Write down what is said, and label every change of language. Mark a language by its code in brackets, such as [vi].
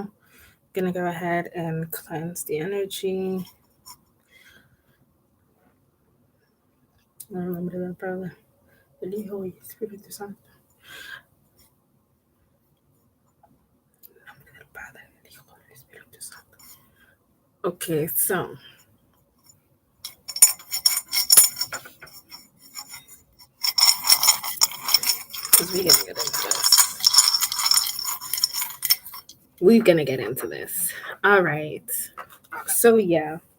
[en] I'm going to go ahead and cleanse the energy. [es] En nombre del Padre, del Hijo y Espíritu Santo. En nombre del Padre, del Hijo y Espíritu Santo. [en] Okay, so we're gonna get into this. We're gonna get into this. All right. So yeah.